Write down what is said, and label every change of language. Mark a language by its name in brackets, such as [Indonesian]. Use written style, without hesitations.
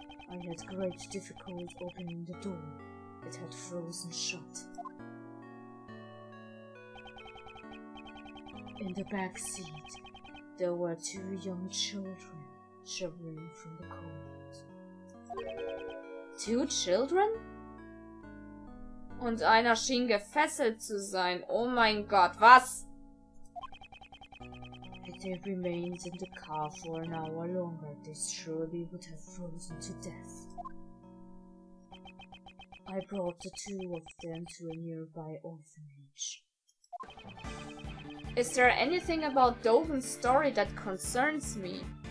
[English] I had great difficulty opening the door. It had frozen shut. In the back seat, there were 2 young children shivering from the cold. 2 children? [German] Und einer schien gefesselt zu sein. Oh mein Gott, was? [English] If they remained in the car for an hour longer, they surely would have frozen to death. I brought the 2 of them to a nearby orphanage. Is there anything about Dogen's story that concerns me?